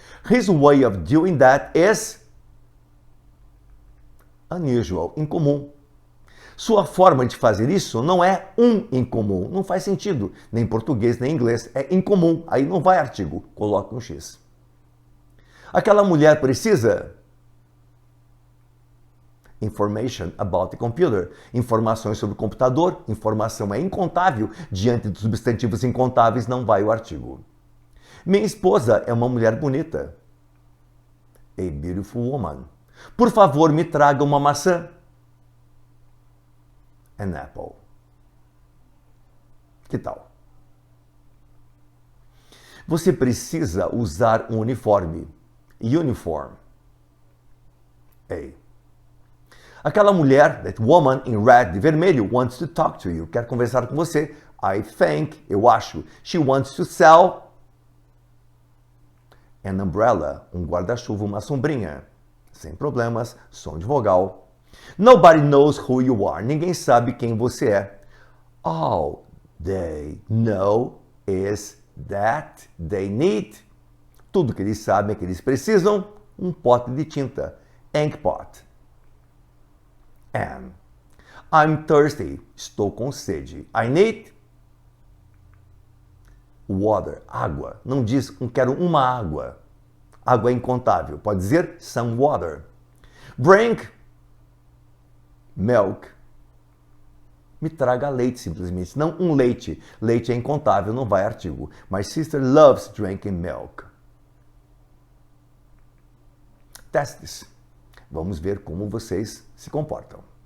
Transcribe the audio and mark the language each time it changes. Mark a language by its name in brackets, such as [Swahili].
[English] His way of doing that is unusual, [Portuguese] incomum. Sua forma de fazer isso não é incomum, não faz sentido, nem em português nem em inglês, é incomum, aí não vai artigo, coloca um X. Aquela mulher precisa [English] information about the computer, [Portuguese] informações sobre o computador, informação é incontável, diante dos substantivos incontáveis não vai o artigo. Minha esposa é uma mulher bonita. [English] A beautiful woman. [Portuguese] Por favor, me traga uma maçã. [English] An apple. [Portuguese] Que tal? Você precisa usar um uniforme. [English] Uniform. A. [Portuguese] Aquela mulher, [English] that woman in red, [Portuguese] de vermelho, [English] wants to talk to you. [Portuguese] Quer conversar com você. [English] I think, [Portuguese] eu acho. [English] She wants to sell an umbrella, [Portuguese] um guarda-chuva, uma sombrinha. Sem problemas, som de vogal. [English] Nobody knows who you are. [Portuguese] Ninguém sabe quem você é. [English] All they know is that they need. [Portuguese] Tudo que eles sabem é que eles precisam um pote de tinta. [English] Ink pot. And I'm thirsty. [Portuguese] Estou com sede. [English] I need water. [Portuguese] Água. Não diz quero uma água. Água é incontável. Pode dizer [English] some water. Bring milk. [Portuguese] Me traga leite, simplesmente. Não um leite. Leite é incontável, não vai artigo. [English] My sister loves drinking milk. [Portuguese] Testes. Vamos ver como vocês se comportam.